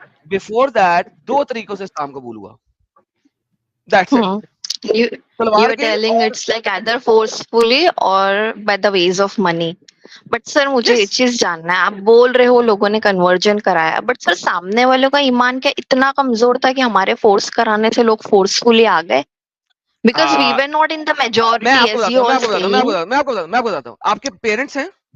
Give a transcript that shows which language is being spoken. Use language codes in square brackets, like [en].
[en] before that [ur] دو طریقوں سے اسلام قبول ہوا. [en] That's it. You were telling it's like either forcefully or by the ways of money. [ur] But sir مجھے یہ چیز جاننا ہے, آپ بول رہے ہو لوگوں نے کنورژن کرایا, بٹ سر سامنے والوں کا ایمان کیا اتنا کمزور تھا کہ ہمارے فورس کرانے سے لوگ فورسفلی آ گئے؟ [en] Because we were not in the majority as you all seeing. [ur] میں آپ کو بتاتا ہوں, آپ کے پیرنٹس ہیں؟